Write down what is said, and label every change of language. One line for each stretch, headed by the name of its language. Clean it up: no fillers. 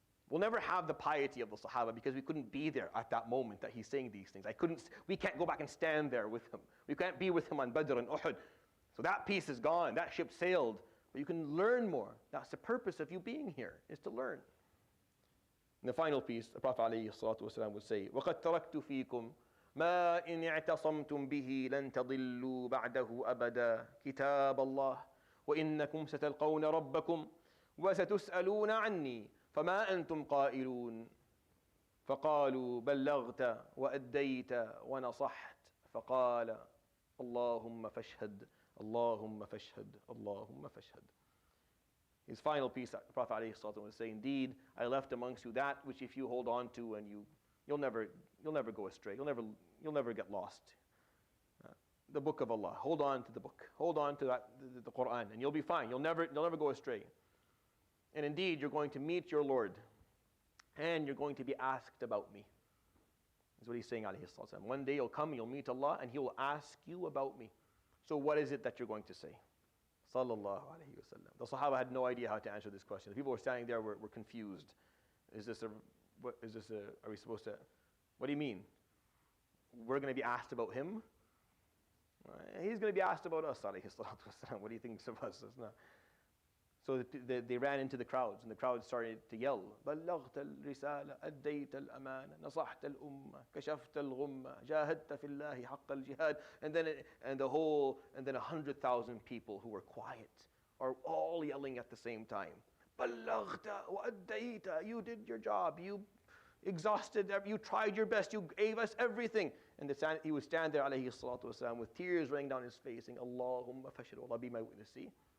English: We'll never have the piety of the Sahaba because we couldn't be there at that moment that he's saying these things. We can't go back and stand there with him. We can't be with him on Badr and Uhud. So that piece is gone. That ship sailed. But you can learn more. That's the purpose of you being here, is to learn. And the final piece, the Prophet ﷺ would say,
Arabic: وَقَدْ تَرَكْتُ فِيكُمْ مَا إِنْ اعْتَصَمْتُمْ بِهِ لَن تَضِلُّوا بَعْدَهُ أَبَدًا كِتَابَ اللَّهِ وَإِنَّكُمْ سَتَلْقَوْنَ رَبَّكُمْ وَسَتُسْأَلُونَ عَنِّي فما أنتم قائلون فقالوا بلغت وأديت ونصحت فقال اللهم فاشهد اللهم فاشهد اللهم فاشهد.
English: His final piece, the Prophet ﷺ would say, indeed, I left amongst you that which if you hold on to and you'll never go astray, you'll never get lost. The book of Allah. Hold on to the book. Hold on to the Quran, and you'll be fine. You'll never go astray. And indeed, you're going to meet your Lord, and you're going to be asked about me. That's what he's saying,
Arabic: alayhi salatu.
English: One day you'll come, you'll meet Allah, and He will ask you about me. So what is it that you're going to say?
Arabic: Sallallahu alayhi wa sallam.
English: The Sahaba had no idea how to answer this question. The people were standing there were confused. Are we supposed to, what do you mean? We're going to be asked about Him? He's going to be asked about us,
Arabic: alayhi salatu wasalam.
English: What do you think of us? So they ran into the crowds, and the crowds started to yell,
Arabic: بلغت الرسالة أديت الأمانة نصحت الأمة كشفت الغمة جاهدت في الله حق الجهاد.
English: And then 100,000 people who were quiet are all yelling at the same time.
Arabic: بلغت وأديت.
English: You did your job. You exhausted. You tried your best. You gave us everything. And he would stand there,
Arabic: alayhi salatu wasalam,
English: with tears running down his face, saying,
Arabic: Allahumma fashhad.
English: Allah be my witness. See?